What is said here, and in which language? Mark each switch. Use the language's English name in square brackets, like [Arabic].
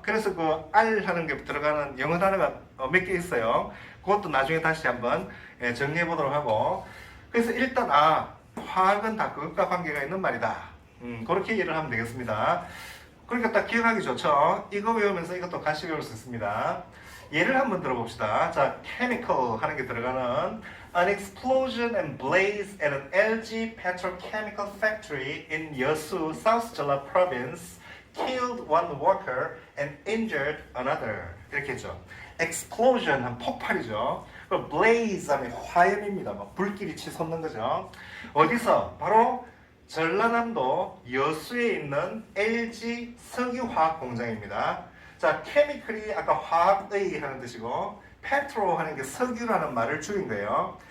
[Korean] 그래서 그 알 하는 게 들어가는 영어 단어가 몇 개 있어요. 그것도 나중에 다시 한번 정리해 보도록 하고. 그래서 일단 화학은 다 그것과 관계가 있는 말이다. 그렇게 이해를 하면 되겠습니다. 그러니까 딱 기억하기 좋죠. 이거 외우면서 이것도 같이 외울 수 있습니다. 예를 한번 들어봅시다. [English] 자, chemical [Korean] 하는 게 들어가는 [English] An explosion and blaze at an LG petrochemical factory in Yeosu, South Jeolla Province killed one worker and injured another. [Korean] 이렇게 했죠. explosion 하면 폭발이죠. 그리고 blaze 하면 화염입니다. 막 불길이 치솟는 거죠. 어디서? 바로 전라남도 여수에 있는 LG 석유화학 공장입니다. 자, chemical이 아까 화학의 하는 뜻이고 petro 하는 게 석유라는 말을 줄인 거예요.